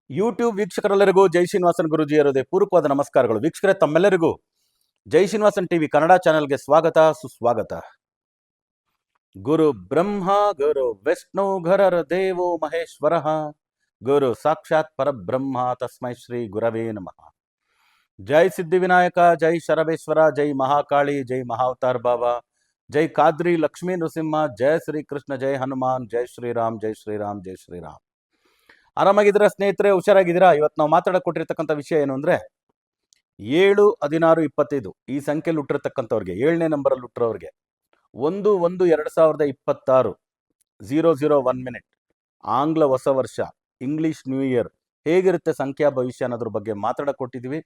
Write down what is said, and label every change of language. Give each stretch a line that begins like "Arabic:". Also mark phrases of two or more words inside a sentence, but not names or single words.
Kannada: ಯೂಟ್ಯೂಬ್ ವೀಕ್ಷಕರೆಲ್ಲರಿಗೂ ಜೈ ಶ್ರೀನಿವಾಸನ್ ಗುರುಜಿಯರದೇ ಪೂರ್ವಕವಾದ ನಮಸ್ಕಾರಗಳು. ವೀಕ್ಷಕರೇ, ತಮ್ಮೆಲ್ಲರಿಗೂ ಜೈ ಶ್ರೀನಿವಾಸನ್ ಟಿವಿ ಕನ್ನಡ ಚಾನೆಲ್ಗೆ ಸ್ವಾಗತ ಸುಸ್ವಾಗತ.
Sanskrit: ಗುರು ಬ್ರಹ್ಮ ಗುರು ವಿಷ್ಣು ಗುರರ್ ದೇವೋ ಮಹೇಶ್ವರ, ಗುರು ಸಾಕ್ಷಾತ್ ಪರಬ್ರಹ್ಮ ತಸ್ಮೈ ಶ್ರೀ ಗುರವೇ ನಮಃ.
Kannada: ಜೈ ಸಿದ್ಧಿವಿನಾಯಕ, ಜೈ ಶರಬೇಶ್ವರ, ಜೈ ಮಹಾಕಾಳಿ, ಜೈ ಮಹಾವತಾರ್ ಬಾಬಾ, ಜೈ ಕಾದ್ರಿ ಲಕ್ಷ್ಮೀ ನೃಸಿಂಹ, ಜೈ ಶ್ರೀ ಕೃಷ್ಣ, ಜೈ ಹನುಮಾನ್, ಜೈ ಶ್ರೀರಾಮ್, ಜೈ ಶ್ರೀರಾಮ್, ಜೈ ಶ್ರೀರಾಮ್. ಆರಾಮಾಗಿದ್ದೀರಾ ಸ್ನೇಹಿತರೆ? ಹುಷಾರಾಗಿದ್ದೀರಾ? ಇವತ್ತು ನಾವು ಮಾತಾಡಕ್ಕೆ ಕೊಟ್ಟಿರ್ತಕ್ಕಂಥ ವಿಷಯ ಏನು ಅಂದರೆ 7, 16, 25 ಈ ಸಂಖ್ಯೆಯಲ್ಲಿ ಹುಟ್ಟಿರ್ತಕ್ಕಂಥವ್ರಿಗೆ, 7ನೇ ನಂಬರಲ್ಲಿ ಹುಟ್ಟಿರೋರಿಗೆ 1/1/2026 001 ಮಿನಿಟ್ ಆಂಗ್ಲ ಹೊಸ ವರ್ಷ,
English: English New Year
Kannada: ಹೇಗಿರುತ್ತೆ ಸಂಖ್ಯಾ ಭವಿಷ್ಯ ಅನ್ನೋದ್ರ ಬಗ್ಗೆ ಮಾತಾಡಕ್ಕೆ ಕೊಟ್ಟಿದ್ದೀವಿ.